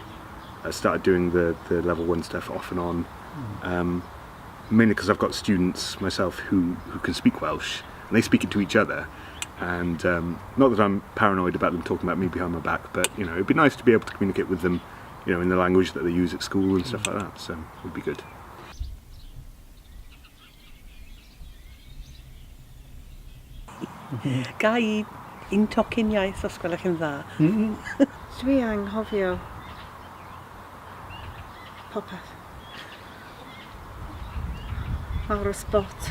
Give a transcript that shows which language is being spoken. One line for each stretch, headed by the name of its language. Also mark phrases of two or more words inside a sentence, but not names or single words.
English: I started doing the level 1 stuff off and on, mainly because I've got students myself who can speak Welsh, and they speak it to each other, and not that I'm paranoid about them talking about me behind my back, but it'd be nice to be able to communicate with them in the language that they use at school and stuff like that, so it would be good.
Welsh: Gai un tocyn iaith os gwelwch yn dda. Dwi anghofio popeth ar y spot.